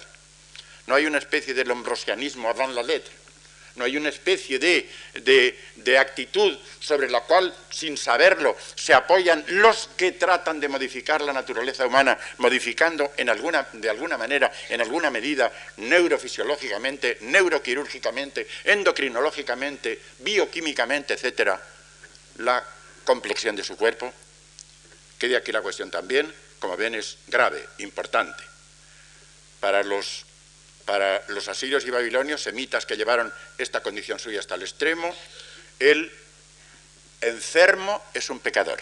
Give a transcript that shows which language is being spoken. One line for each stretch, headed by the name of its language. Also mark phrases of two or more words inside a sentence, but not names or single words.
Spanish: No hay una especie de lombrosianismo
French: avant la lettre.
Spanish: No hay una especie de actitud sobre la cual, sin saberlo, se apoyan los que tratan de modificar la naturaleza humana, modificando de alguna manera, en alguna medida, neurofisiológicamente, neuroquirúrgicamente, endocrinológicamente, bioquímicamente, etcétera, la complexión de su cuerpo. Quede aquí la cuestión también, como ven, es grave, importante. Para los asirios y babilonios, semitas que llevaron esta condición suya hasta el extremo, el enfermo es un pecador.